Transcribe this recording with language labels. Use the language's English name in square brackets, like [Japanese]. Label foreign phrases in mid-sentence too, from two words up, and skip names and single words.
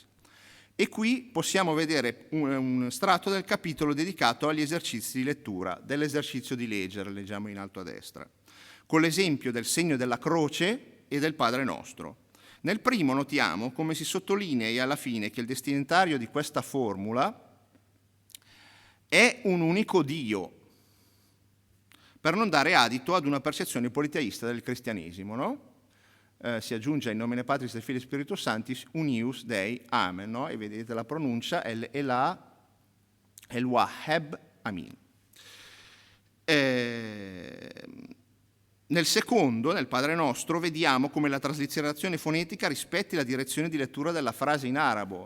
[Italian] E qui possiamo vedere un strato del capitolo dedicato agli esercizi di lettura, dell'esercizio di leggere, leggiamo in alto a destra, con l'esempio del segno della croce e del Padre Nostro. Nel primo notiamo come si sottolinei alla fine che il destinatario di questa formula è un unico Dio, per non dare adito ad una percezione politeista del cristianesimo, no? Si aggiunge [Latin] in nomine Patris et Filii Spiritus Sanctis unius Dei, Amen, no? E vedete la pronuncia, [Arabic] الواهب، آمين. [Latin] Nel secondo, nel Padre Nostro, vediamo come la traslitterazione fonetica rispetti la direzione di lettura della frase in arabo.